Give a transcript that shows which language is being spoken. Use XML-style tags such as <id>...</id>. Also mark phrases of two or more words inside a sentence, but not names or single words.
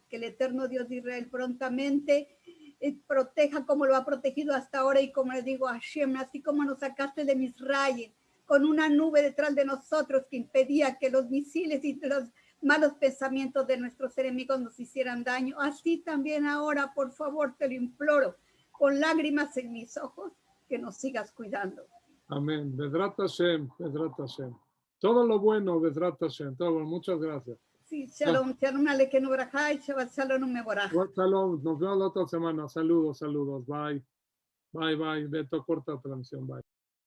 <es>Que el eterno Dios de Israel prontamente proteja como lo ha protegido hasta ahora y como les digo, Hashem, así como nos sacaste de Misraim, con una nube detrás de nosotros que impedía que los misiles y los malos pensamientos de nuestros enemigos nos hicieran daño. Así también ahora, por favor, te lo imploro, con lágrimas en mis ojos, que nos sigas cuidando. Amén.</es> <he>בעזרת השם, בעזרת השם.</he> <es>Todo lo bueno,</es> <he>בעזרת השם.</he> <es>Todo bueno. Muchas gracias. Sí,</es> <he>שלום, שלום עליכם וברכה ו שבת שלום מבורך.</he> <es>Shalom, nos vemos la otra semana. Saludos. Bye. Beto, corta la transmisión. Bye.</es>